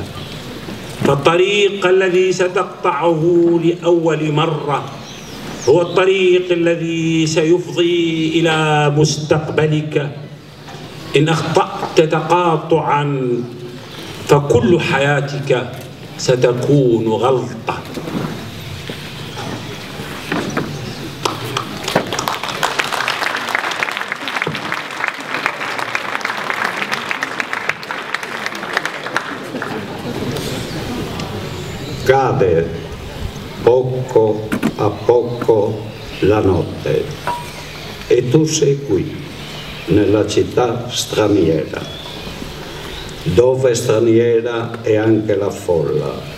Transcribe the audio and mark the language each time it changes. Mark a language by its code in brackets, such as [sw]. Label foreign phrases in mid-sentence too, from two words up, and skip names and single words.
[ar] فالطريق الذي ستقطعه لأول مرة هو الطريق الذي سيفضي إلى مستقبلك. إن أخطأت تقاطعا فكل حياتك ستكون غلطة. [it] Cade poco a poco la notte e tu sei qui, nella città straniera, dove straniera è anche la folla.